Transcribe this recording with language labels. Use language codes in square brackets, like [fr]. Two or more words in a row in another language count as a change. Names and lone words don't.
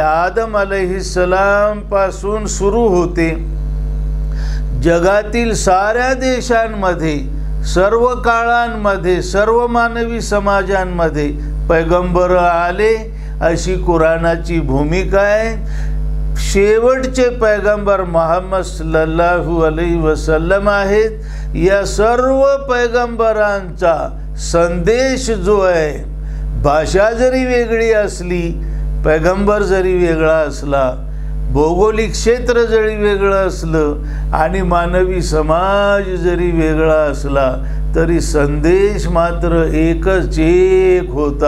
[mr] आदम अलैहिस्सलाम पासून सुरू होते. जगातील साऱ्या देशांमध्ये सर्व काळांमध्ये सर्व मानवी समाजांमध्ये पैगंबर आले अशी कुराणाची भूमिका आहे. शेवटचे पैगंबर मुहम्मद [ar] صلى الله عليه وسلم [mr] आहेत. या सर्व पैगंबरांचा संदेश जो आहे, भाषा जरी वेगळी असली, पैगंबर जरी वेगळा असला, भौगोलिक क्षेत्र जरी वेगळं असलं आणि मानवी समाज जरी वेगळा असला तरी संदेश मात्र एकच एक होता.